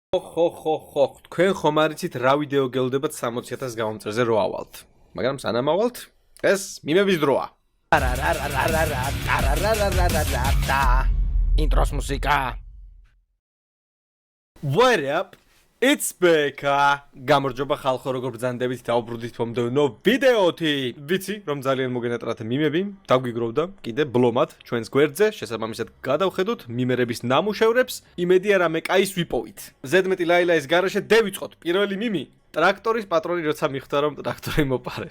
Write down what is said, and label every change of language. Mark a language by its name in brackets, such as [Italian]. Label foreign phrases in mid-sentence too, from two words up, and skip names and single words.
[Georgian] ხო, თქვენ ხომ არ იცით რა ვიდეო გელოდებათ 60,000 გამომწერზე რო ავალთ. მაგრამ სანამ ავალთ, ეს მიმების დროა. ინტროს მუსიკა. [English] What up? It's Beka. [Georgian] გამარჯობა ხალხო, როგორ ბრძანდებით დაუბრუნდით მომდევნო ვიდეოთი. ვიცი, რომ ძალიან მოგენატრათ მიმები, დაგვიგროვდა კიდე ბლომად ჩვენს გვერდზე, შესაბამისად გადავხედოთ მიმერების ნამუშევრებს, იმედია რამე კაის ვიპოვით. ზედმეტი ლაილაის გარეშე დევიწყოთ. პირველი მიმი ტრაქტორის პატრონი როცა მიხვდა რომ ტრაქტორი მოპარეს.